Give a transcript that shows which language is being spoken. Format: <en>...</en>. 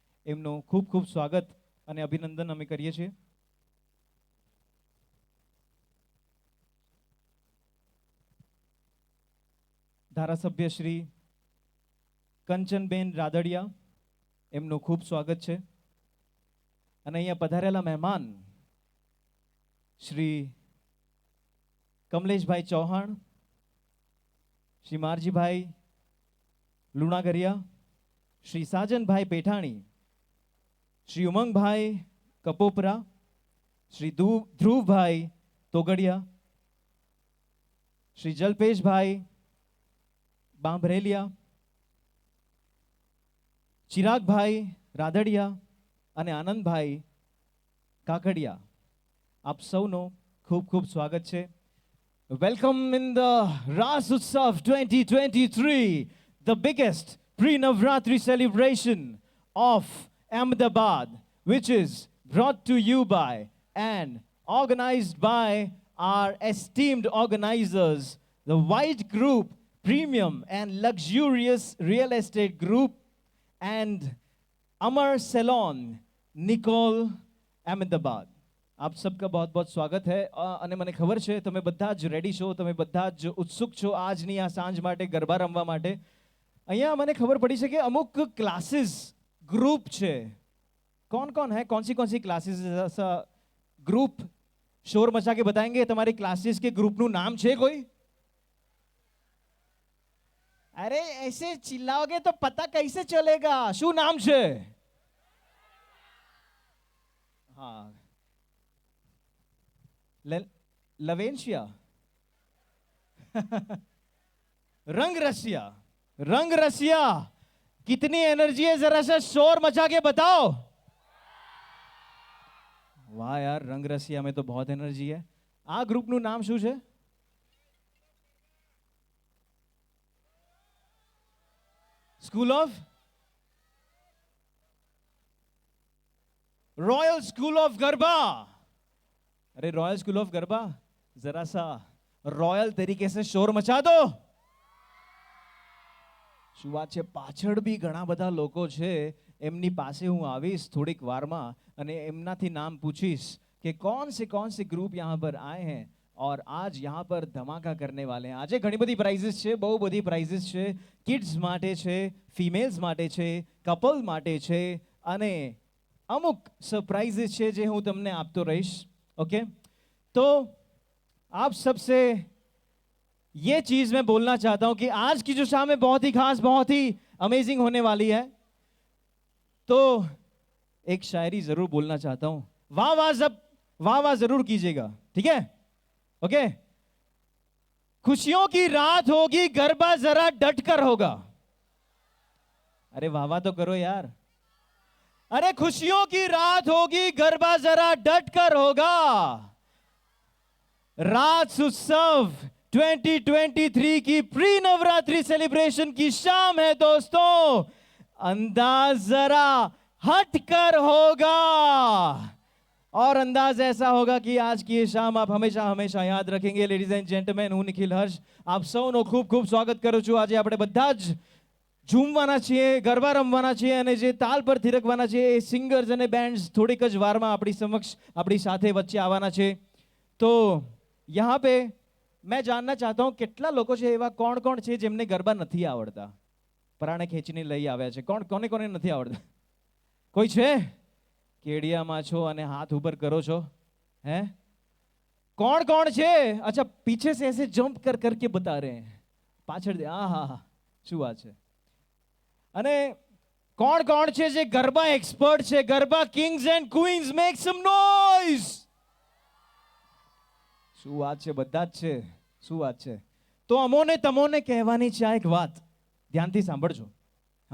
<gu>એમનું ખૂબ ખૂબ સ્વાગત અને અભિનંદન અમે કરીએ છીએ. ધારાસભ્ય શ્રી કંચનબેન રાદડિયા, એમનું ખૂબ સ્વાગત છે. અને અહીંયા પધારેલા મહેમાન શ્રી કમલેશભાઈ ચૌહાણ, श्री मारजी भाई लूणागरिया, श्री साजन भाई पेठाणी, श्री उमंग भाई कपोपरा, श्री ध्रुव भाई तोगड़िया, श्री जलपेश भाई बांभरेलिया, चिराग भाई रादड़िया અને આનંદ ભાઈ કાકડિયા, આપ સૌનો ખૂબ ખૂબ સ્વાગત છે.</gu> <en>Welcome in the Ras Utsav 2023, the biggest pre-Navratri celebration of Ahmedabad, which is brought to you by and organized by our esteemed organizers, the White Group Premium and Luxurious Real Estate Group and Amar Salon, Nicole, Ahmedabad.</en> <hi>આપ સબકા बहुत बहुत સ્વાગત है.</hi> <gu>અને મને ખબર છે તમે બધા જ રેડી છો, તમે બધા જ ઉત્સુક છો આજની આ સાંજ માટે, ગરબા રમવા માટે. અહીંયા મને ખબર પડી છે કે અમુક ક્લાસીસ ગ્રુપ છે.</gu> <hi>कौन कौन है, कौन सी क्लासेस ग्रुप शोर मचा के बताएंगे? तुम्हारी क्लासेस के ग्रुप</hi> <gu>નું નામ છે કોઈ?</gu> <hi>अरे ऐसे चिल्लाओगे तो पता कैसे चलेगा?</hi> <gu>શું નામ છે?</gu> <hi>हाँ, लवेंशिया, रंग रसिया. रंग रसिया, कितनी एनर्जी है, जरा सा शोर मचा के बताओ. वाह यार, रंग रसिया में तो बहुत एनर्जी है.</hi> <gu>आ ग्रुप નું નામ શું છે?</gu> <en>school of</en> <hi>royal school of garba. अरे रॉयल स्कूल ऑफ गरबा, जरा सा रॉयल तरीके से शोर मचा दो।</hi> <gu>શું વાત છે, પાછળ બી ઘણા બધા લોકો છે, એમની પાસે હું આવીશ થોડીક વારમાં અને એમનાથી નામ પૂછીશ કે</gu> <hi>कौन से ग्रुप यहाँ पर आए हैं और आज यहाँ पर धमाका करने वाले हैं।</hi> <gu>આજે ઘણી બધી પ્રાઇઝીસ છે, બહુ બધી પ્રાઇઝીસ છે, કિડ્સ માટે છે, ફિમેલ્સ માટે છે, કપલ માટે છે અને અમુક સરપ્રાઇઝીસ છે જે હું તમને આપતો રહીશ। ઓકે, તો</gu> <hi>आप सबसे ये चीज मैं बोलना चाहता हूं कि आज की जो शाम है बहुत ही खास, बहुत ही अमेजिंग होने वाली है। तो एक शायरी जरूर बोलना चाहता हूं, वाह वाह जरूर कीजिएगा, ठीक है? ओके। खुशियों की रात होगी, गरबा जरा डट कर होगा। अरे वाह वाह तो करो यार। अरे खुशियों की रात होगी, गरबा जरा डट कर होगा। रात उत्सव 2023 की प्री नवरात्रि सेलिब्रेशन की शाम है दोस्तों, अंदाज जरा हट कर होगा और अंदाज ऐसा होगा कि आज की ये शाम आप हमेशा हमेशा याद रखेंगे।</hi> <en>ladies and gentlemen,</en> <gu>હું નિખિલ હર્ષ આપ સૌનો ખૂબ ખૂબ સ્વાગત કરું છું। આજે આપણે બધા જ ઝૂમવાના છીએ, ગરબા રમવાના છીએ અને જે તાલ પર થિરકવાના છે એ સિંગર્સ અને બેન્ડ્સ થોડીક જ વારમાં આપણી સમક્ષ આપણી સાથે વચ્ચે આવવાના છે। તો</gu> <hi>यहाँ पे मैं जानना चाहता हूँ</hi> <gu>કેટલા લોકો છે એવા કોણ કોણ છે જેમને ગરબા નથી આવડતા? પરાણે ખેંચીને લઈ આવ્યા છે। કોને કોને નથી આવડતા? કોઈ છે? કેડિયામાં છો અને હાથ ઉપર કરો છો? હે? कौन છે? अच्छा, पीछे से ऐसे जंप कर करके बता रहे हैं, પાછળ હા શું વાત છે। અને કોણ છે જે ગરબા એક્સપર્ટ છે, garba</gu> <en>Kings and queens? Make some noise.</en> <gu>શું વાત છે, બધા જ છે, શું વાત છે। તો અમોને તમોને કહેવાની છે આ એક વાત, ધ્યાનથી સાંભળજો।</gu>